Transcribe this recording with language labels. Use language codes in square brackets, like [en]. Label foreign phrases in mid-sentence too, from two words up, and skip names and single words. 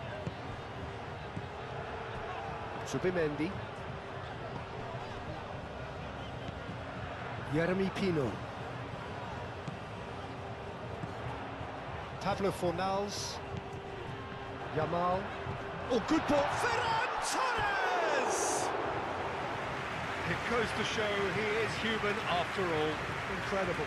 [en] Zubimendi. Jeremy Pino. Pablo Fornals. Yamal. Oh, good ball. Ferran Torres! It goes to show he is human after all. Incredible.